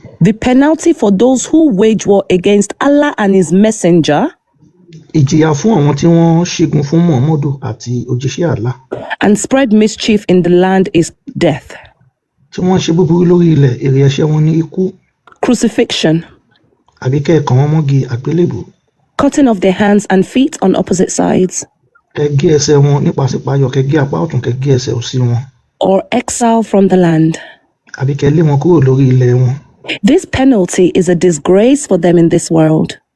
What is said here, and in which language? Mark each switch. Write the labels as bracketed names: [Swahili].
[English] The penalty for those who wage war against Allah and his messenger [Yoruba] ìjìyà fún àwọn tí wọ́n ṣẹ́gun fún Muhammadu àti òjíṣẹ́ Allah. [English] and spread mischief in the land is death. [Yoruba] tí wọ́n ṣe búburú lórí ilẹ̀ èrè ẹ̀ṣẹ̀ wọn ní ikú. [English] Crucifixion. [Yoruba] àbí kẹ́ẹ̀kan wọn mọ́gi àgbélébù. [English] Cutting off their hands and feet on opposite sides. [Yoruba] kẹ́gé ẹsẹ̀ wọn nípasípayọ̀ kẹ́gé apá ọ̀tún kẹ́gé ẹsẹ̀ òsì wọn. [English] Or exile from the land. [Yoruba] àbí kẹ́ lé wọn kúrò lórí ilẹ̀ wọn. [English] This penalty is a disgrace for them in this world.